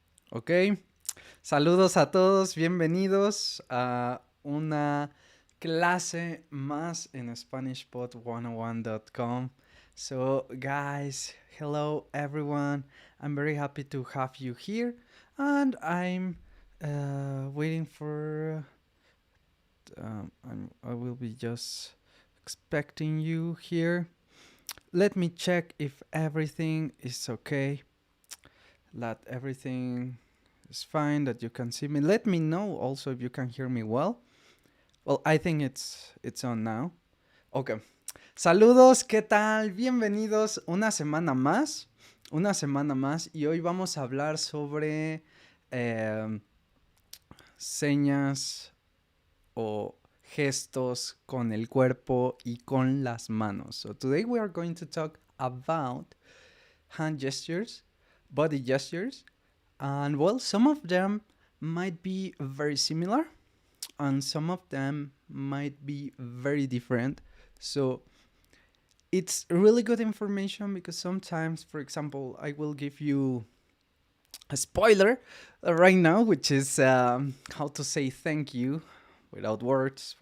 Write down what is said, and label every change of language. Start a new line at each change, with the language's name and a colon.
Spanish: Ok, saludos a todos, bienvenidos a una clase más en SpanishPod101.com.
English: So, guys, hello everyone. I'm very happy to have you here, and I'm waiting for. I will be just expecting you here. Let me check if everything is okay. That everything is fine, that you can see me. Let me know also if you can hear me well. Well, I think it's on now. Okay.
Spanish: Saludos, ¿qué tal? Bienvenidos una semana más y hoy vamos a hablar sobre señas o gestos con el cuerpo y con las manos.
English: So today we are going to talk about hand gestures, body gestures, and well, some of them might be very similar and some of them might be very different. So it's really good information because sometimes, for example, I will give you a spoiler right now, which is how to say thank you without words.